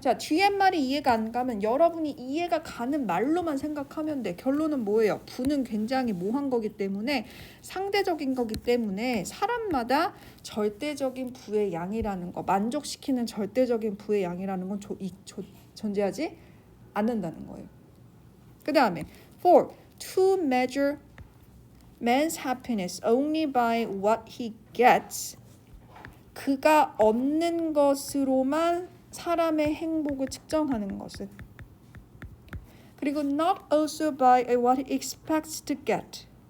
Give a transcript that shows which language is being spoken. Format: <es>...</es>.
<ko>자, 뒤에 말이 이해가 안 가면 여러분이 이해가 가는 말로만 생각하면 돼. 결론은 뭐예요? 부는 굉장히 모호한 거기 때문에 상대적인 거기 때문에 사람마다 절대적인 부의 양이라는 거, 만족시키는 절대적인 부의 양이라는 건 존재하지 않는다는 거예요. 그 다음에 4.</ko> <en>To measure man's happiness only by what he gets.</en> <ko>그가 얻는 것으로만 사람의 행복을 측정하는 것은.</ko> <en>그리고 not also by what he expects to get.</en>